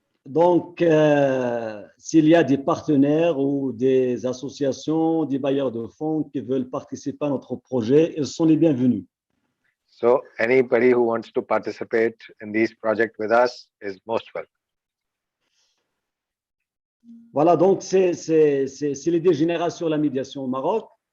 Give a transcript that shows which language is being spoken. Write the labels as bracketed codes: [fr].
[fr] Donc, s'il y a des partenaires ou des associations, des bailleurs de fonds qui veulent participer à notre projet, ils sont les bienvenus. [en] So, anybody who wants to participate in this project with us is most welcome. [fr] Voilà, donc c'est l'idée générale sur la médiation au Maroc.